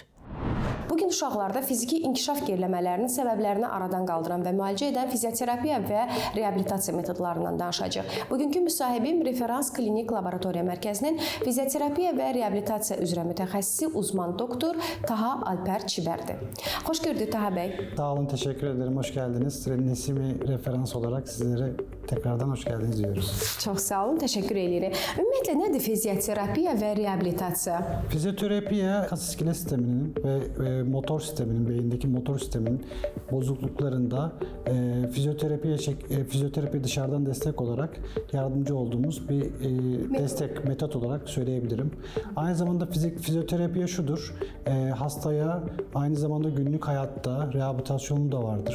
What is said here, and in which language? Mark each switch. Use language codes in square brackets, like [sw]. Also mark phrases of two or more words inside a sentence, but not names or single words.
[az] Bugün uşaqlarda fiziki inkişaf geriləmələrinin səbəblərini aradan qaldıran və müalicə edən fizioterapiya və reabilitasiya metodlarından danışacağıq. Bugünkü müsahibim Referans Klinik Laboratoriya Mərkəzinin fizioterapiya və reabilitasiya üzrə mütəxəssisi uzman doktor Taha Alpər Çibərdir. Xoş gördük Taha bəy. Sağ olun, [tr] teşekkür ederim. Hoş geldiniz. Nesimi referans olarak sizlere tekrardan hoş geldiniz diyoruz. [az] Çox sağ olun, təşəkkür edirik. Ümumiyyətlə nədir fizioterapiya və reabilitasiya? [tr] Fizyoterapiye kas iskelet sisteminin ve motor sisteminin, beyindeki motor sisteminin bozukluklarında fizyoterapi dışarıdan destek olarak yardımcı olduğumuz bir destek metot olarak söyleyebilirim. Aynı zamanda fizyoterapiye şudur, hastaya aynı zamanda günlük hayatta rehabilitasyonu da vardır.